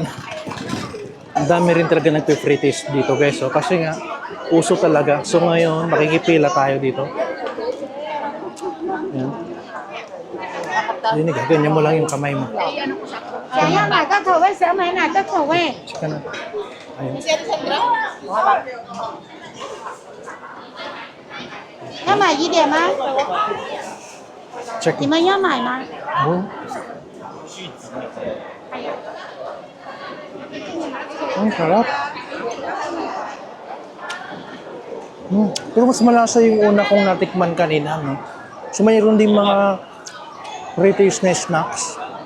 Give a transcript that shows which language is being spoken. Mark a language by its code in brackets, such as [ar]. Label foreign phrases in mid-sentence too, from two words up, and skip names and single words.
[tl] Ang dami rin talaga nagpe-free taste dito, guys. So, kasi nga, uso talaga. So ngayon, makikipila tayo dito. Ayan. Yun, ganyan mo lang yung kamay mo. Ayan. Check na. Ayan. [zh] 要买一点吗？ [tl] Check. [zh] 你们要买吗？ [tl] Oh. Ang sarap. Pero mas malasa yung una kong natikman kanina, no? So mayroon din mga British na snacks.